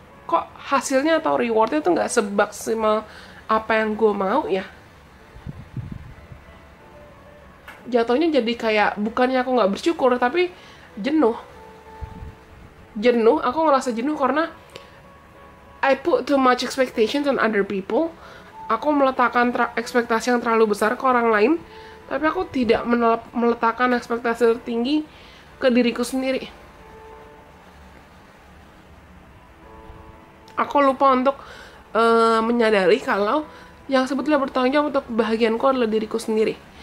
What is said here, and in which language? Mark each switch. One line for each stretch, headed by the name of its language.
Indonesian: Kok hasilnya atau rewardnya tuh nggak semaksimal apa yang gue mau ya. Jatuhnya jadi kayak bukannya aku nggak bersyukur, tapi jenuh. Aku ngerasa jenuh karena
English: I put too much expectations on other people.
Indonesian: Aku meletakkan ekspektasi yang terlalu besar ke orang lain, tapi aku tidak meletakkan ekspektasi tertinggi ke diriku sendiri. Aku lupa untuk menyadari kalau yang sebetulnya bertanggung jawab untuk kebahagiaanku adalah diriku sendiri.